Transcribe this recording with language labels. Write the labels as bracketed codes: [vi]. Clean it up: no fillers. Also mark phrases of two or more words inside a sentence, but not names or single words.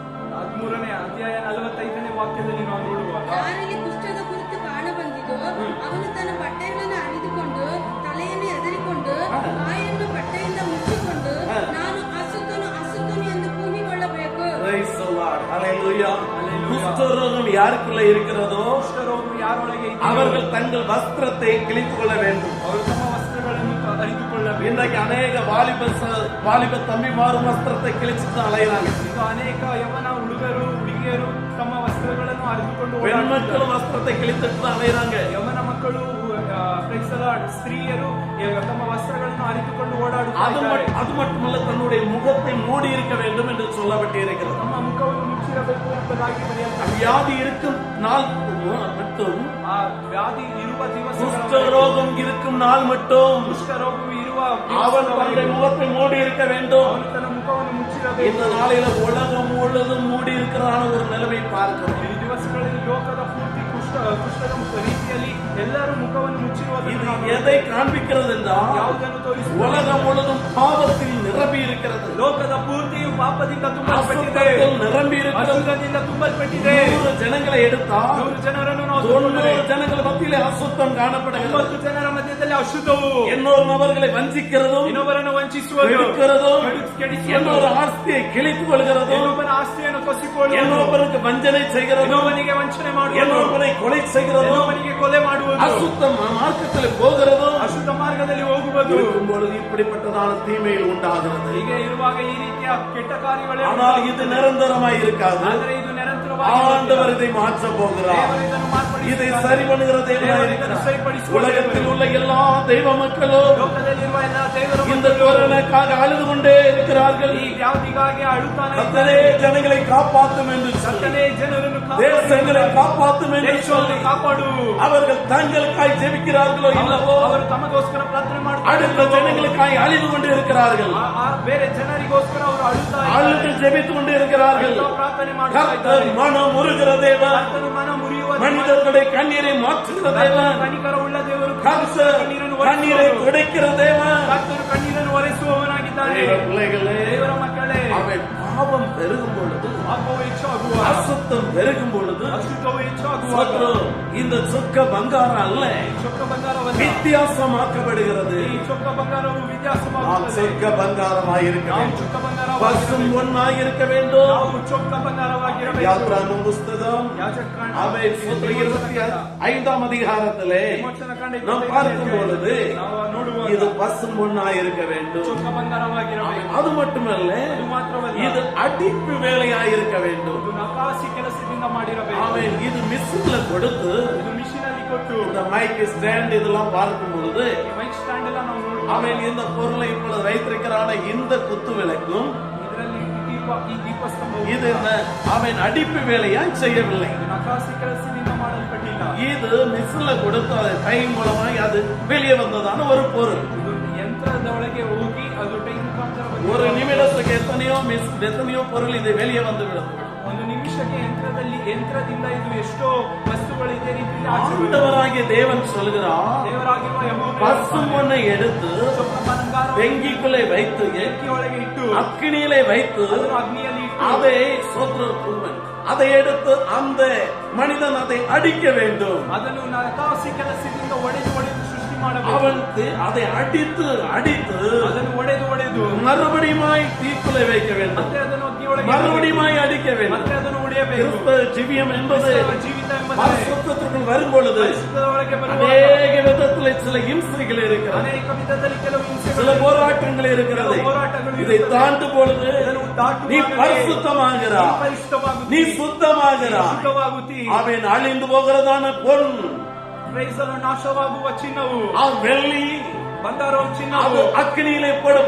[kn] 13ನೇ ಅಧ್ಯಾಯ 45ನೇ ವಾಕ್ಯದಲ್ಲಿ ನಾವು ನೋಡುವಾಗ ಯಾರಿಗೆ ಕುಷ್ಠದ ಕುರಿತು ಕಾಣ ಬಂದಿದೋ ಅವನು ತನ್ನ ಬಟ್ಟೆಗಳನ್ನು ಹರಿದುಕೊಂಡು ತಲೆಯನ್ನು ಎದರಿಕೊಂಡು ಬಾಯನ್ನು ಬಟ್ಟೆಯಿಂದ ಮುಚ್ಚಿಕೊಂಡು ನಾನು ಅಸುತ್ತನು ಅಸುತ್ತನು ಎಂದು ಕೂಗಿಕೊಳ್ಳಬೇಕು. [en] Praise the Lord. Hallelujah. Hallelujah. [ta] குஷ்டரோகம் யாருக்குள்ள இருக்கிறதோ [kn] ಕುಷ್ಠರೋಗವು ಯಾರೊಳಗೆ ಇದೆಯೋ [ta] அவர்கள் தங்கள் வஸ்திரத்தை கிழித்துக் கொள்ள வேண்டும். [kn] ಅವರು ತಮ್ಮ ವಸ್ತ್ರಗಳನ್ನು ಅರಿತುಕೊಳ್ಳಬೇಕು. [ta] இன்றைக்கு அநேக வாலிப தம்பிமாரும் வஸ்திரத்தை கிழிச்சுட்டு அலைகிறாங்க. [kn] ಈಗ ಅನೇಕ ಯವನ ಹುಡುಗರು ಹುಡುಗಿಯರು ತಮ್ಮ ವಸ್ತ್ರಗಳನ್ನು ಅರಿತುಕೊಂಡು [ta] பெண் [kn] ಓಡಾಡುತ್ತಾರೆ. [ta] மக்களும் வஸ்திரத்தை கிழித்துட்டு தான் அலைகிறாங்க. [kn] ಯವನ ಮಕ್ಕಳು ಸ್ತ್ರೀಯರು ತಮ್ಮ ವಸ್ತ್ರಗಳನ್ನು ಅರಿತುಕೊಂಡು [ta] அது [kn] ಓಡಾಡುತ್ತಾರೆ. [ta] அது மட்டுமல்ல, தன்னுடைய முகத்தை மூடி இருக்க வேண்டும் என்று சொல்லப்பட்டிருக்கிறது. [kn] ತಮ್ಮ ಮುಖವನ್ನು ಮುಚ್ಚಿರಬೇಕು ಎಂಬುದಾಗಿ ಬರೆಯಲ್ಪಟ್ಟಿದೆ. [ta] வியாதி இருக்கும் நாள் மட்டும், [kn] ಆ ವ್ಯಾಧಿ ಇರುವ ದಿವಸಗಳ [ta] குஷ்டரோகம் இருக்கும் நாள் மட்டும் [kn] ಕುಷ್ಠರೋಗವು ಇರುವ [ta] அவன் தன்னுடைய முகத்தை மூடி இருக்க வேண்டும். [kn] ಅವನು ತನ್ನ ಮುಖವನ್ನು [ta] இந்த [kn] ಮುಚ್ಚಿರಬೇಕು. [ta] நாளில உலகம் முழுவதும் மூடி இருக்கிறான ஒரு நிலைமை பார்க்கிறோம். [kn] ಈ ದಿವಸಗಳಲ್ಲಿ ಲೋಕದ ಪೂರ್ತಿ ಕುಷ್ಠದ ರೀತಿಯಲ್ಲಿ ಎಲ್ಲರೂ ಮುಖವನ್ನು [ta] இது [kn] ಮುಚ್ಚಿರುವುದನ್ನು [ta] எதை காண்பிக்கிறது என்றால், [kn] ಯಾವುದನ್ನು ತೋರಿಸುತ್ತದೆ? [ta] உலகம் முழுவதும் பாவத்தில் நிரம்பி இருக்கிறது, [kn] ಲೋಕದ ಪೂರ್ತಿಯು ಪಾಪದಿಂದ ತುಂಬಲ್ಪಟ್ಟಿದೆ, [ta] அசுத்தத்தில் நிரம்பி இருக்கிறது. [kn] ಅಶುದ್ಧದಿಂದ ತುಂಬಲ್ಪಟ್ಟಿದೆ. [ta] 100 ஜனங்களை எடுத்தால் [kn] 100 ಜನರನ್ನು ನಾವು [ta] 90 ஜனங்கள் மத்தியிலே அசுத்தம் காணப்படுகிறது. [kn] 90 ಜನರ ಮಧ್ಯದಲ್ಲಿ ಅಶುದ್ಧವು, [ta] இன்னொரு நபர்களை வஞ்சிக்கிறதும், [kn] ಇನ್ನೊಬ್ಬರನ್ನು ವಂಚಿಸುವುದು, [ta] எடுக்கிறதும், [kn] ಕೆಡಿಸುವುದು, [ta] இன்னொரு ஆஸ்தியை கிழித்துக் கொள்கிறதும், [kn] ಇನ್ನೊಬ್ಬನ ಆಸ್ತಿಯನ್ನು ಕಸಿಕೊಳ್ಳುವುದು, [ta] இன்னொருவருக்கு வஞ்சனை செய்கிறதும், [kn] ಇನ್ನೊಬ್ಬನಿಗೆ ವಂಚನೆ ಮಾಡುವುದು, [ta] இன்னொருவரை கொலை செய்கிறதும், [kn] ಇನ್ನೊಬ್ಬನಿಗೆ ಕೊಲೆ ಮಾಡುವುದು, [ta] அசுத்த மார்க்கத்தில் போகிறதும் [kn] ಅಶುದ್ಧ ಮಾರ್ಗದಲ್ಲಿ ಹೋಗುವುದು. [ta] இருக்கும் பொழுது இப்படிப்பட்டதான தீமைகள் உண்டாகிறது. [kn] ಹೀಗೆ ಇರುವಾಗ ಈ ರೀತಿಯ ಕೆಟ್ಟ ಕಾರ್ಯಗಳೇ [ta] ஆனால் இது நிரந்தரமாய் இருக்காது. [kn] ಆದರೆ ಇದು ನಿರಂತರವಾಗಿ [ta] ஆண்டவர் இதை மாற்ற போகிறார். [kn] ದೇವರು ಇದನ್ನು ಮಾರ್ಪಡಿಸುತ್ತಾನೆ. [ta] இதை சரி பண்ணுகிற தேவனாய் இருக்கிறார். உலகத்தில் உள்ள எல்லா தெய்வ மக்களும் [kn] ಲೋಕದಲ್ಲಿರುವ ಎಲ್ಲ ದೇವರು [ta] இந்த கொரோனாக்காக அழுது கொண்டே இருக்கிறார்கள். [kn] ಈ ವ್ಯಾಧಿಗಾಗಿ ಅಳುತ್ತಾನೆ. [ta] கர்த்தரே ஜனங்களை காப்பாற்றும் என்று சொல்லி, [kn] ಕರ್ತನೇ ಜನರನ್ನು [ta] தேசங்களை காப்பாற்றும் என்று சொல்லி [kn] ದೇಶವನ್ನು ಕಾಪಾಡು. [ta] அவர்கள் தங்களுக்காய் ஜெபிக்கிறார்களோ இல்லவோ, [kn] ಅವರು ತಮಗೋಸ್ಕರ ಪ್ರಾರ್ಥನೆ [ta] அடுத்த [kn] ಮಾಡುತ್ತಾರೆ. [ta] ஜனங்களுக்காய் அழிந்து கொண்டு இருக்கிறார்கள். [kn] ಬೇರೆ ಜನರಿಗೋಸ್ಕರ ಅವರು ಅಳುತ್ತಾ [ta] அழுது ஜெபித்துக் கொண்டு இருக்கிறார்கள். [kn] ಪ್ರಾರ್ಥನೆ ಮಾಡುತ್ತಾ [ta] கர்த்தர் [kn] ಇದ್ದಾರೆ. [ta] மனம் உருகிற தேவன், [kn] ಕರ್ತನು ಮನ ಮುರಿಯುವ [ta] மனிதர்களுடைய கண்ணீரை மாற்றுகிற தேவன், [kn] ಕನಿಕರ ಉಳ್ಳ ದೇವರು. [ta] கர்த்தர் கண்ணீரை துடைக்கிற தேவன். [kn] ಕರ್ತನು ಕಣ್ಣೀರನ್ನು ಒರೆಸುವವನಾಗಿದ್ದಾನೆ. [ta] தேவ பிள்ளைகளே, [kn] ದೇವರ ಮಕ್ಕಳೇ, [ta] அவன் பாவம் பெருகும் பொழுது, [kn] ಪಾಪವು ಹೆಚ್ಚಾಗುವ, [ta] அசுத்தம் பெருகும் பொழுது, [kn] ಅಶುದ್ಧವು ಹೆಚ್ಚಾಗುವ, [ta] சத்ரு இந்த சொக்க பங்காரம் அல்ல, [kn] ಚೊಕ್ಕ ಬಂಗಾರವಲ್ಲ, [ta] வித்தியாசமாக்கப்படுகிறது. [kn] ಈ ಚೊಕ್ಕ ಬಂಗಾರವು [ta] நாம் [kn] ವ್ಯತ್ಯಾಸವಾಗುತ್ತದೆ. [ta] சொக்க பங்காரமாய் இருக்க [kn] ನಾವು [ta] வேண்டும். [kn] ಚೊಕ್ಕ [ta] பசும் [kn] ಬಂಗಾರವಾಗಿರಬೇಕು. [ta] பொன்னாய் இருக்க வேண்டும். [kn] ನಾವು ಚೊಕ್ಕ ಬಂಗಾರವಾಗಿರಬೇಕು. [ta] யாத்ராகமம் புஸ்தகம் [kn] ಯಾಜಕಕಾಂಡ [ta] அவை 25ஆம் அதிகாரத்திலே [kn] ವಿಮೋಚನ ಕಾಂಡ [ta] நாம் பார்க்கும் பொழுது [kn] ನಾವು ನೋಡುವಾಗ [ta] இது பசும் பொன்னாய் இருக்க வேண்டும். [kn] ಚೊಕ್ಕ ಬಂಗಾರವಾಗಿರಬೇಕು. [ta] அது மட்டுமல்ல, [kn] ಅದು ಮಾತ್ರವಲ್ಲ, [ta] இது அடிப்பு வேலையாய் இருக்க வேண்டும். [kn] ಇದು ನಕಾಸಿ ಕೆಲಸದಿಂದ ಮಾಡಿರಬೇಕು. [ta] அவன் இது மிஷின்ல கொடுத்து [kn] ಇದು ಮಿಷಿನ್ ಅಲ್ಲಿ ಕೊಟ್ಟು [ta] இந்த [en] mic stand [ta] இதெல்லாம் பார்க்கும் பொழுது [kn] ಈ [en] mic stand [kn] ಎಲ್ಲ ನಾವು ನೋಡುವಾಗ [ta] அவன் இந்த பொருளை இப்பொழுது வைத்திருக்கிறான இந்த குத்து விளக்கும் [kn] ಇದರಲ್ಲಿ ಈ ದೀಪಸ್ತಂಭವು [ta] இது என்ன, அவன் அடிப்பு வேலையாய் செய்யவில்லை. [kn] ಇದು ನಕಾಸಿ ಕೆಲಸದಿಂದ ಮಾಡಲ್ಪಟ್ಟಿಲ್ಲ. [ta] இது மிஷின்ல கொடுத்து அதை டைம் மூலமாய் அது வெளியே வந்ததான ஒரு பொருள். [kn] ಇದು ಯಂತ್ರದ ಒಳಗೆ ಹೋಗಿ ಅದು ಟೈಮ್ ಮುಖಾಂತರ [ta] ஒரு நிமிடத்துக்கு எத்தனையோ பொருள் இது வெளியே வந்துவிடும். [kn] ಒಂದು ನಿಮಿಷಕ್ಕೆ ಯಂತ್ರದಿಂದ ಇದು ಎಷ್ಟೋ ವಸ್ತುಗಳು ಇದೇ ರೀತಿಯಲ್ಲಿ [ta] ஆண்டவராகிய தேவன் சொல்கிறார், [kn] ದೇವರಾಗಿರುವ ಯೆಹೋವನು [ta] பசும் பொன்னை எடுத்து [kn] ಚೊಕ್ಕ ಬಂಗಾರ [ta] வெங்கிக்குள்ளே வைத்து [kn] ಬೆಂಕಿ ಒಳಗೆ ಇಟ್ಟು [ta] அக்கினியிலே வைத்து [kn] ಅದನ್ನು ಅಗ್ನಿಯಲ್ಲಿ ಇಟ್ಟು [ta] அதை அதை எடுத்து அந்த மனிதன் அதை அடிக்க வேண்டும். [kn] ಅದನ್ನು ನಕಾಸಿ ಕೆಲಸದಿಂದ ಒಡೆದು ಸೃಷ್ಟಿ ಮಾಡಬೇಕು. [ta] அவனுக்கு அதை அடித்து [kn] ಅದನ್ನು ಒಡೆದು [ta] மறுபடியுமாய் தீக்குள்ளே வைக்க வேண்டும். [kn] ಮತ್ತೆ ಅದನ್ನು ಅಗ್ನಿ ಒಳಗೆ [ta] மறுபடியுமாய் அடிக்க வேண்டும். [kn] ಮತ್ತೆ ಅದನ್ನು ಒಡೆಯಬೇಕು. [ta] கிறிஸ்தவ ஜீவியம் என்பது [kn] ಜೀವಿತ [ta] பரிசுத்தத்திற்குள் வரும் பொழுது [kn] ಪರಿಶುದ್ಧದ ಒಳಗೆ ಬರುವಾಗ [ta] அநேக விதத்தில் சில இம்சைகள் இருக்கிறது, [kn] ಅನೇಕ ವಿಧದಲ್ಲಿ ಕೆಲವು ಹಿಂಸೆಗಳು, [ta] சில போராட்டங்கள் இருக்கிறது. இதை தாண்டும் பொழுது நீ பரிசுத்தமாகிறாய், [kn] ಪರಿಶುದ್ಧವಾಗುತ್ತಿ, [ta] நீ சுத்தமாகிறாய். [kn] ಶುದ್ಧವಾಗುತ್ತಿ. [ta] அவன் அழிந்து போகிறதான பொருள், [kn] ಪ್ರೈಸಲು ನಾಶವಾಗುವ ಚಿನ್ನವು, [ta] வெள்ளி, [kn] ಬಂಗಾರವು [ta] அது [kn] ಚಿನ್ನವು [ta] அக்னியிலே போடப்படுகிறது.